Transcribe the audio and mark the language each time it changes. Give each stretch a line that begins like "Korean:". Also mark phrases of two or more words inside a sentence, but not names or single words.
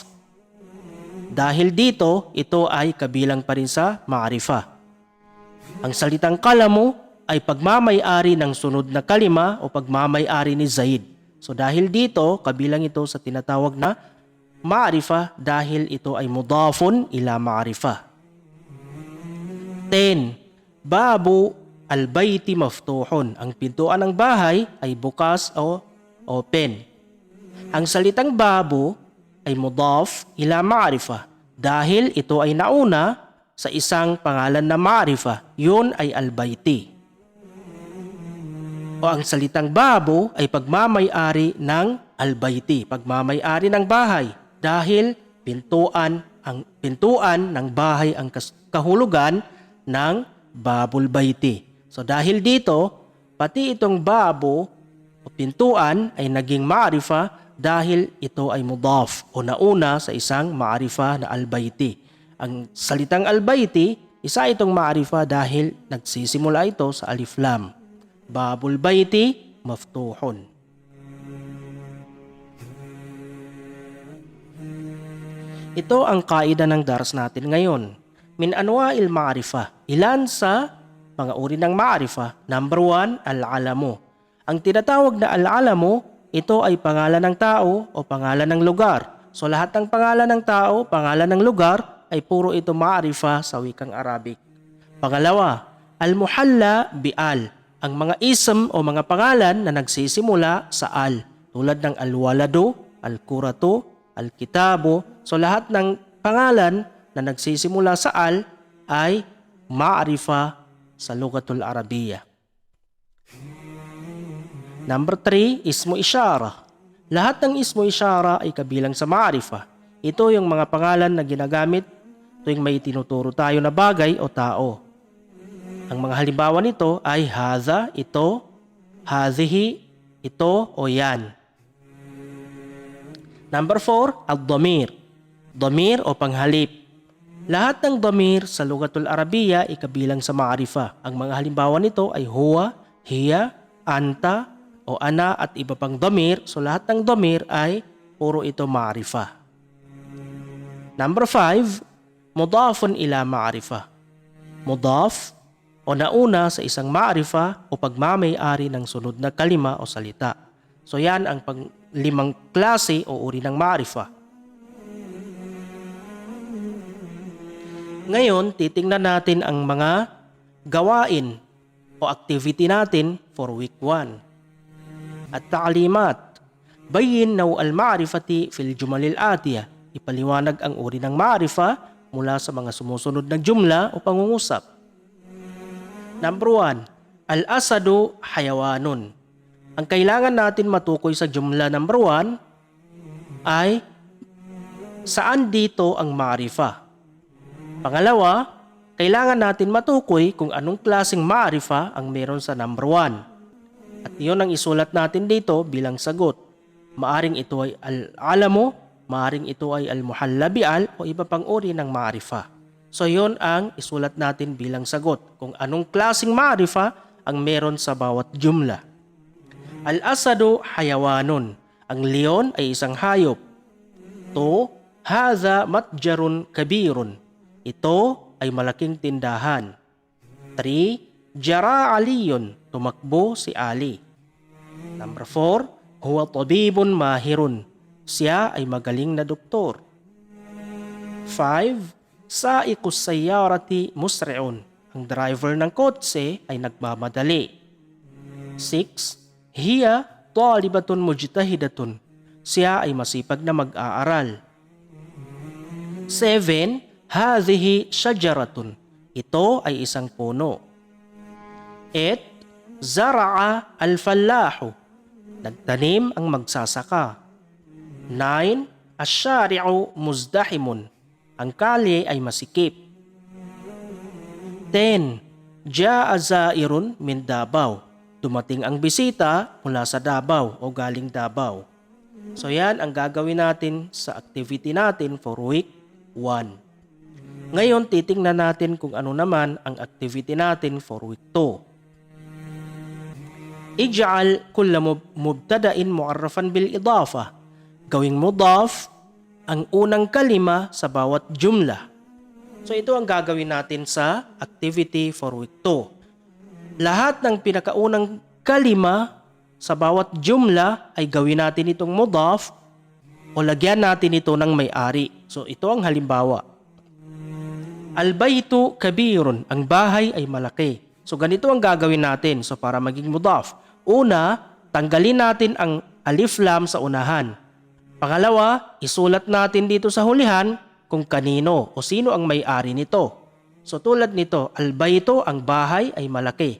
Filipino: Dahil dito, ito ay kabilang pa rin sa ma'arifa. Ang salitang qalamu ay pagmamay-ari ng sunod na kalima o pagmamay-ari ni Zaid. So dahil dito, kabilang ito sa tinatawag na ma'arifa dahil ito ay
Arabic: مضاف إلى معرفة. 10. باب البيت مفتوح.
Filipino: Ang pintuan ng bahay ay bukas o open. Ang salitang babu ay
Arabic: مضاف إلى معرفة
Filipino: dahil ito ay nauna sa isang pangalan na ma'arifa. Yun ay al-bayti. O ang salitang babu ay pagmamay-ari ng al-bayti, pagmamay-ari ng bahay dahil pintuan ng bahay ang kahulugan ng
Arabic: باب البيت.
Filipino: So dahil dito, pati itong babu o pintuan ay naging ma'arifa dahil ito ay mudaf o nauna sa isang ma'arifa na al-bayti. Ang salitang al-bayti, isa itong ma'arifa dahil nagsisimula ito sa
Arabic: ألف لام. باب البيت مفتوح.
Filipino: Ito ang kaida ng daras natin ngayon.
Arabic: من أنواع المعرفة.
Filipino: Ilan sa mga uri ng ma'arifa? Number 1, al-alamu. Ang tinatawag na al-alamu, ito ay pangalan ng tao o pangalan ng lugar. So lahat ng pangalan ng tao, pangalan ng lugar, ay puro ito ma'arifa sa wikang Arabic. Pangalawa,
Arabic: المحلى بأل.
Filipino: Ang mga ism o mga pangalan na nagsisimula sa al. Tulad ng
Arabic: الولد، الكرة، الكتاب.
Filipino: So lahat ng pangalan na nagsisimula sa al ay ma'arifa sa
Arabic: اللغة العربية.
Filipino: Number 3,
Arabic: اسم إشارة.
Filipino: Lahat ng
Arabic: اسم إشارة
Filipino: ay kabilang sa ma'arifa. Ito yung mga pangalan na ginagamit tuwing may tinuturo tayo na bagay o tao. Ang mga halimbawa nito ay hadha, ito, hadhihi, ito o yan. Number 4, ad-dhamir. Dhamir o panghalip. Lahat ng dhamir sa
Arabic: اللغة العربية
Filipino: ay kabilang sa ma'arifa. Ang mga halimbawa nito ay
Arabic: هو، هي، أنت
Filipino: o ana at iba pang dhamir. So lahat ng dhamir ay puro ito ma'arifa. Number 5,
Arabic: مضاف إلى معرفة.
Filipino: Mudaf o nauna sa isang ma'arifa o pagmamay-ari ng sunod na kalima o salita. So yan ang limang klase o uri ng ma'arifa. Ngayon, titingnan natin ang mga gawain o activity natin
English: for week 1.
Arabic: التعليمات، بينوا المعرفة في الجمل الآتية.
Filipino: Ipaliwanag ang uri ng ma'arifa mula sa mga sumusunod na jumla o pangungusap.
Arabic: Number 1, الأسد حيوان.
Filipino: Ang kailangan natin matukoy sa jumla number 1 ay saan dito ang ma'arifa. Pangalawa, kailangan natin matukoy kung anong klaseng ma'arifa ang meron sa number 1. At iyon ang isulat natin dito bilang sagot. Maaring ito ay al-alamu, maaring ito ay
Arabic: المحلى بأل
Filipino: o iba pang uri ng ma'arifa. So yon ang isulat natin bilang sagot kung anong klaseng ma'arifa ang meron sa bawat jumla.
Arabic: الأسد حيوان.
Filipino: Ang leon ay isang hayop. 2,
Arabic: هذا متجر كبير.
Filipino: Ito ay malaking tindahan. 3,
Arabic: جرى علي.
Filipino: Tumakbo si Ali. Number 4,
Arabic: هو طبيب ماهر.
Filipino: Siya ay magaling na doktor. 5,
Arabic: سائق السيارة مسرع.
Filipino: Ang driver ng kotse ay nagmamadali.
Arabic: 6, هي طالبة مجتهدة.
Filipino: Siya ay masipag na mag-aaral. 7.
Arabic: هذه شجرة.
Filipino: Ito ay isang puno. 8.
Arabic: زرع الفلاح.
Filipino: Nagtanim ang magsasaka.
Arabic: 9. الشارع مزدحم.
Filipino: Ang kalye ay masikip. 10.
Arabic: جاء زائر من Davao.
Filipino: Dumating ang bisita mula sa Davao o galing Davao. So yan ang gagawin natin sa activity natin
English: for week 1.
Filipino: Ngayon titingnan natin kung ano naman ang activity natin
English: for week 2.
Arabic: اجعل كل مبتدأ معرفا بالإضافة.
Filipino: Gawing mudaf ang unang kalima sa bawat jumla. So ito ang gagawin natin sa activity
English: for week 2.
Filipino: Lahat ng pinakaunang kalima sa bawat jumla ay gawin natin itong mudaf o lagyan natin ito ng may-ari. So ito ang halimbawa.
Arabic: البيت كبير.
Filipino: Ang bahay ay malaki. So ganito ang gagawin natin. So para maging mudaf. Una, tanggalin natin ang
Arabic: ألف لام
Filipino: sa unahan. Pangalawa, isulat natin dito sa hulihan kung kanino o sino ang may-ari nito. So tulad nito,
Arabic: al-baytu,
Filipino: ang bahay ay malaki.